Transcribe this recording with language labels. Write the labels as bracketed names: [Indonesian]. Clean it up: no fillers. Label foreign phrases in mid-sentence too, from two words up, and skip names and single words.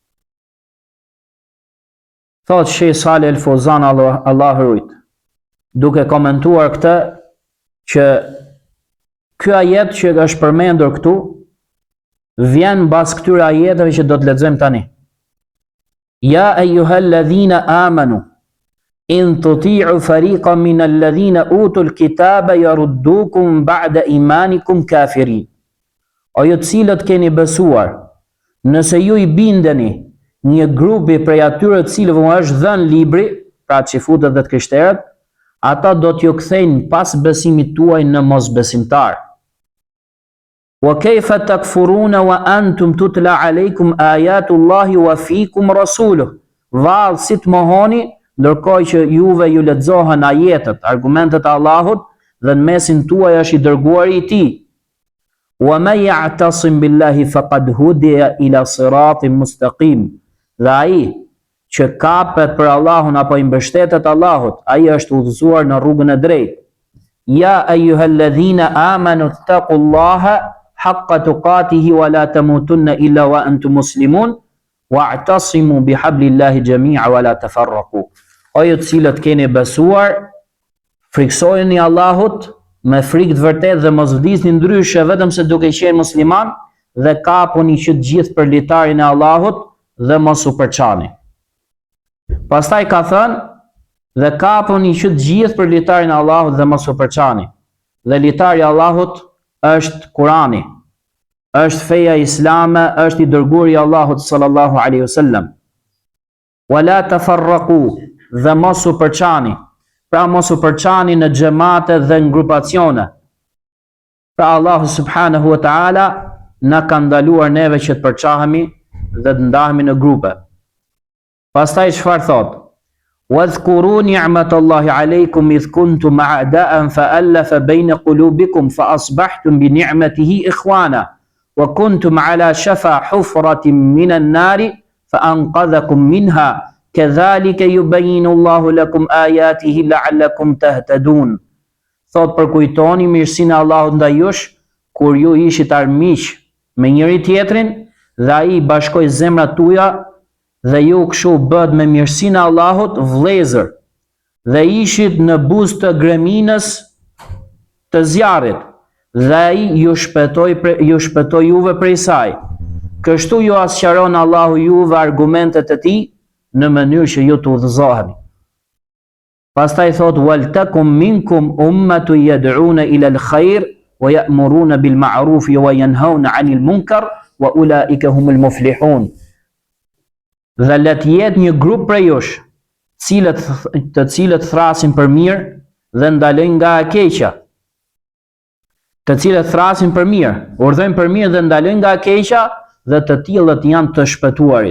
[Albanian] Thot Sheikh Saleh El-Fawzan, Allahu rujt, duke komentuar këtë, që ky ajet që është përmendur këtu vjen mbas këtyre ajeteve që do të lexojmë tani. [Arabic] يا أيها الذين آمنوا إن تطيعوا فريقا من الذين أوتوا الكتاب يردوكم بعد إيمانكم كافرين. [Albanian] O ju të cilët keni besuar, nëse ju i bindeni një grupi prej atyre të cilëve është dhënë libri, pra xifutët dhe të krishterët, ata do t'ju kthejnë pas besimit tuaj në mosbesimtar. [Arabic] وكيف تكفرون وأنتم تتلى عليكم آيات الله وفيكم رسوله. [Albanian] Vallë si të mohoni, ndërkohë që juve ju lexohen ajetet, argumentet e Allahut dhe në mesin tuaj është i dërguari i tij. [Arabic] ومن يعتصم بالله فقد هدي إلى صراط مستقيم. [Albanian] Dhe ai që kapet për Allahun apo i mbështetet Allahut, ai është udhëzuar në rrugën e drejtë. [Arabic] يا أيها الذين آمنوا اتقوا الله حق تقاته ولا تموتن إلا وأنتم مسلمون واعتصموا بحبل الله جميعا ولا تفرقوا. [Albanian] O ju të cilët keni besuar, friksojeni Allahut me frikë të vërtetë dhe mos vdisni ndryshe vetëm se duke qenë musliman dhe kapuni që të gjithë për litarin e Allahut dhe mos u përçani. Pastaj ka thënë, dhe kapuni që të gjithë për litarin e Allahut dhe mos u përçani. Dhe litari i Allahut është Kurani, është feja islame, është i dërguari i Allahut [Arabic] صلى الله عليه وسلم. ولا تفرقوا, [Albanian] dhe mos u përçani. Pra mos u përçani në xhamate dhe në grupacione. Pra Allahu [Arabic] سبحانه وتعالى [Albanian] na ka ndaluar neve që të përçahemi dhe të ndahemi në grupe. Pastaj çfarë thot? [Arabic] واذكروا نعمة الله عليكم إذ كنتم أعداء فألف بين قلوبكم فأصبحتم بنعمته إخوانا وكنتم على شفا حفرة من النار فأنقذكم منها كذلك يبين الله لكم آياته لعلكم تهتدون. [Albanian] Thot, përkujtoni mirësinë e Allahut ndaj jush kur ju ishit armiq me njëri tjetrin dhe ai bashkoi zemrat tuaja dhe ju kështu bët me mirësinë e Allahut vëllezër dhe ishit në buzë të greminës të zjarrit dhe ai ju shpëtoi juve prej saj. Kështu ju asqaron Allahu juve argumentet e tij në mënyrë që ju të udhëzoheni. Pastaj thot [Arabic] ولتكن منكم أمة يدعون إلى الخير ويأمرون بالمعروف وينهون عن المنكر وأولئك هم المفلحون. [Albanian] Dhe le të jetë një grup prej jush, të cilët thrasin për mirë dhe ndalojnë nga e keqja. Të cilët thrasin për mirë, urdhërojnë për mirë dhe ndalojnë nga e keqja, dhe të tillët janë të shpëtuarit.